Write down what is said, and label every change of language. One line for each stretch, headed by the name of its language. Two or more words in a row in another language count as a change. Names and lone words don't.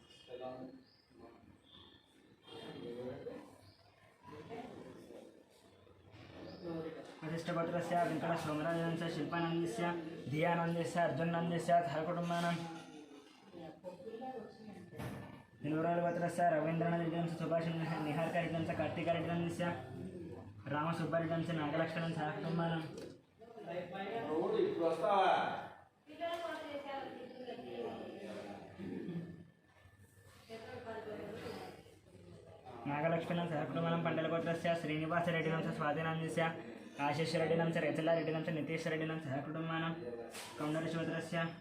Sanskrit: वसिष्ठगोत्रस्य वेङ्कटसोमराजस्य शिल्पानन्दस्य धियानन्दस्य अर्जुननन्दस्य हयकुटुम्बानां निरुडगोत्रस्य रवीन्द्रनाथरेड्डिनंच सुभाषनंच निहारकरेड्डिनंच कार्तिकरेड्डिनंच रामसुब्बारेड्डिनंच नागलक्ष्मणंच हयकुटुम्बानां
Telugu: రోడ్ ఇప్పుడు వస్తావా
Sanskrit: नागलक्ष्मणंच हयकुटुम्बानां पण्डलगोत्रस्य श्रीनिवासरेड्डिनंच स्वाधीनंस्य आशिषरेड्डिनंच रेचलारेड्डिनंच नितीशरेड्डिनंच हयकुटुम्बानां कौण्डलगोत्रस्य